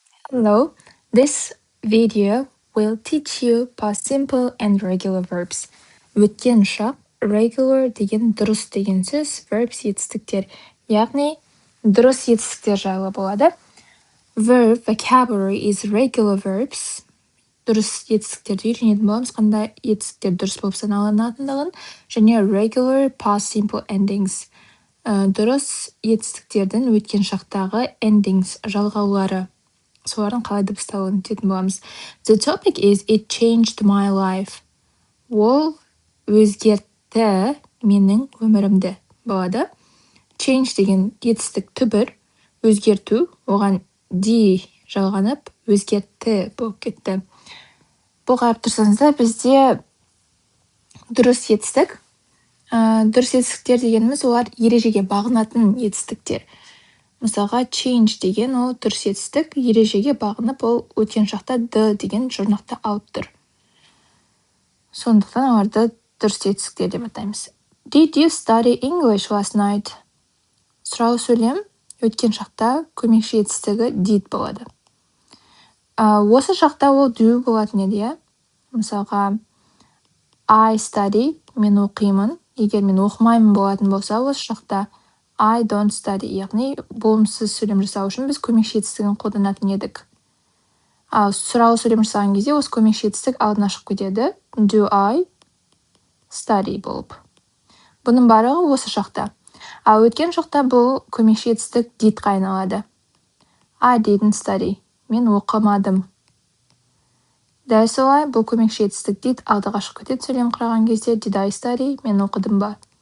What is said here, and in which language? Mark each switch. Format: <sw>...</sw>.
<en>Hello, this video will teach you past simple and regular verbs.</en> <kk>Өткен шақ regular деген дұрыс деген сөз, verbs етістіктер, яғни дұрыс етістіктер жайлы болады.</kk> <en>Verb vocabulary is regular verbs.</en> <kk>Дұрыс етістіктерді үйренетін боламыз, қандай етістіктер дұрыс болып саналынатындығын, және</kk> <en>regular past simple endings.</en> <kk>Дұрыс етістіктердің өткен шақтағы endings жалғаулары. Солардың қалай дыбысталуын өтетін боламыз.</kk> <en>The topic is it changed my life.</en> <kk>Ол өзгертті менің өмірімді болады. Change деген етістік түбір, өзгерту, оған D жалғанып, өзгертті болып кетті. Бұл қарап тұрсаңыздар, бізде дұрыс етістік. Дұрыс етістіктер дегеніміз олар ережеге бағынатын етістіктер. Мысалға, change деген ол дұрыс етістік, ережеге бағынып, ол өткен шақта D деген жұрнақта алып тұр. Сондықтан оларды дұрыс етістіктер деп атаймыз.</kk> <en>Did you study English last night?</en> <kk>Сұрау сөйлем өткен шақта көмекші етістігі did болады. Осы шақта ол do болатын еді, иә? Мысалға,</kk> <en>I study,</en> <kk>мен оқимын. Егер мен оқымаймын болатын болса, осы шақта</kk> <en>I don't study,</en> <kk>яғни болымсыз сөйлем жасау үшін біз көмекші етістігін қолданатын едік. Ал сұрау сөйлем жасаған кезде осы көмекші етістік алдына шығып кетеді.</kk> <en>Do I study</en> <kk>болып. Бұның барлығы осы шақта. Ал өткен шақта бұл көмекші етістік did'қа айналады.</kk> <en>I didn't study.</en> <kk>Мен оқымадым. Дәл солай, бұл көмекші етістік did алдыға шығып кетеді сөйлем құраған кезде.</kk> <en>Did I study?</en> <kk>Мен оқыдым ба?</kk>